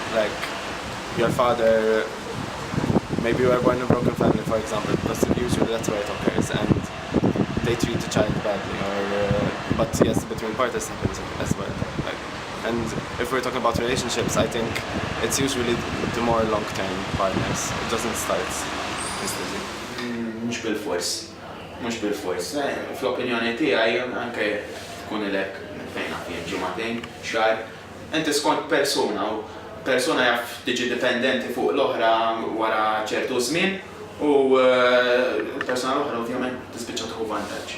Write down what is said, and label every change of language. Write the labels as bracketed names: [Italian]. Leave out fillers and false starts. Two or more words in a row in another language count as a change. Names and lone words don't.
[English] Like your father, maybe you are born in a broken family, for example, because usually that's where it occurs, and they treat the child badly. But yes, between partners happens as well. And if we're talking about relationships, I think it's usually the more long-term partners. It doesn't start instantly. [Maltese] Mhux bil-fors. Fl-opinjoni tiegħi anke tkun ilek fejn għafjen ġimagħtejn, xahar, inti skont persuna jaf tiġi dipendenti fuq l-oħra wara ċertu żmien u l-persuna l-oħra ovvjament tispiċċa tieħu vantaġġ.